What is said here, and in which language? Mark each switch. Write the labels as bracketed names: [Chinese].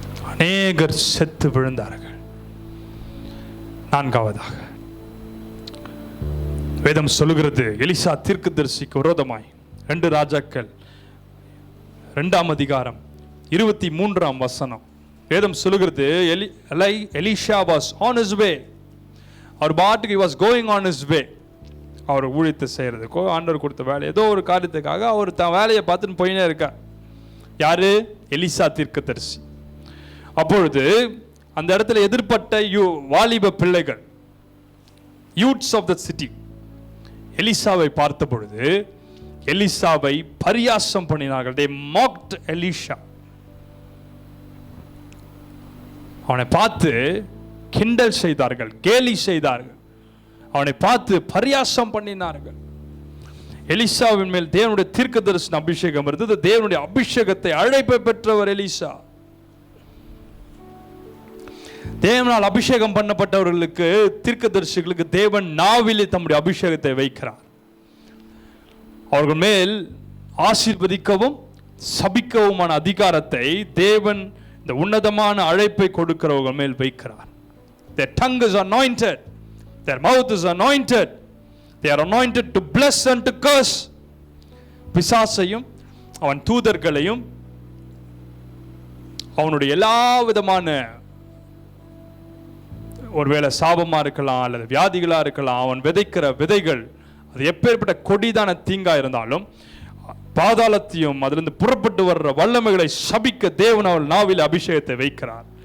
[Tamil] அநேகர் செத்து விழுந்தார்கள். நான்காவதாக வேதம் சொல்லுகிறது, எலிசா தீர்க்கதரிசிக்கு விரோதமாய் 2 ராஜாக்கள் 2ஆம் அதிகாரம் 23ஆம் வசனம் வேதம் சொல்லுகிறது, Elisha [English] was on his way. [Tamil] அவர் பாட்டுக்கு [English] he was going on his way. [Tamil] அவர் ஊழியத்தை செய்யறதுக்கோ ஆண்டவர் கொடுத்த வேலை ஏதோ ஒரு காரியத்துக்காக அவர் தன் வேலையை பார்த்துன்னு போயினே இருக்கார். யாரு? எலிசா தீர்க்கதரிசி. அப்பொழுது அந்த இடத்துல எதிர்பட்ட வாலிப பிள்ளைகள், [English] youths of the city, [Tamil] எலிசாவை பார்த்த பொழுது எலிசாவை பரியாசம் பண்ணினார்கள். [English] they mocked Elisha. [Tamil] அவனை பார்த்து கிண்டல் செய்தார்கள், கேலி செய்தார்கள், அவனை பார்த்து பரியாசம் பண்ணினார்கள். எலிசாவின் மேல் தேவனுடைய தீர்க்கதரிசன அபிஷேகம் இருந்தது. தேவனுடைய அபிஷேகத்தை அழைப்பை பெற்றவர் எலிசா. தேவனால் அபிஷேகம் பண்ணப்பட்டவர்களுக்கு, தீர்க்கதரிசிகளுக்கு தேவன் நாவிலே தம்முடைய அபிஷேகத்தை வைக்கிறார். அவர்கள் மேல் ஆசீர்வதிக்கவும் சபிக்கவுமான அதிகாரத்தை தேவன் இந்த உன்னதமான அழைப்பை கொடுக்கிறவர்கள் மேல் வைக்கிறார். [English] Their tongue is anointed, their mouth is anointed, they are anointed to bless and to curse. [Tamil] பிசாசையும் அவன் தூதர்களையும் அவனுடைய எல்லா விதமான, ஒருவேளை சாபமா இருக்கலாம் அல்லது வியாதிகளா இருக்கலாம், அவன் விதைக்கிற விதைகள் அது எப்பேற்பட்ட கொடிதான தீங்கா இருந்தாலும் பாதாளத்தையும் அதிலிருந்து புறப்பட்டு வர்ற வல்லமைகளை சபிக்க தேவன் அவள் நாவில் அபிஷேகத்தை வைக்கிறார்.